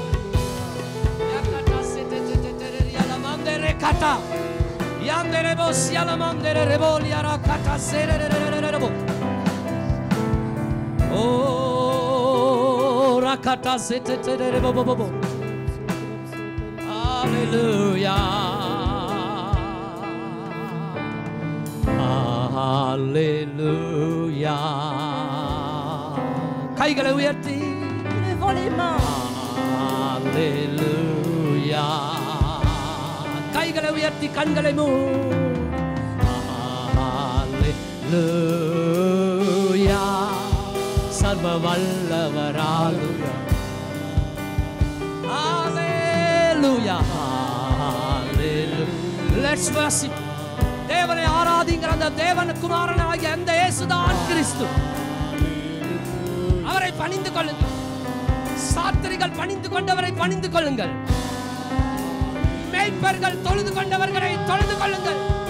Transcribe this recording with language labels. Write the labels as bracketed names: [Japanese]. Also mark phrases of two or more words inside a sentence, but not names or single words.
[English] Yakata setetetetereryalamande rekata. Yanderebo sialamande rebo liarakata sererererebo. Oh, rakata setere bo bo bo bo. Hallelujah. Hallelujah. [Tamil] கைகளை உயர்த்தி [French] Levons les mains. [Tamil] Hallelujah. கைகளை உயர்த்தி கண்களை மூடி. [English] Hallelujah. [Tamil] சர்வ வல்லவரால். [English] Hallelujah. Hallelujah. Let's worship. [Tamil] தேவனை ஆராதிங்கிற அந்த தேவன் குமாரனாகிய அந்த இயேசுதான் கிறிஸ்து. அவரை பணிந்து கொள்ளுங்கள். சாத்திரிகள் பணிந்து கொண்டவரை பணிந்து கொள்ளுங்கள். மேய்ப்பர்கள் தொழுது கொண்டவர்களை தொழுது கொள்ளுங்கள்.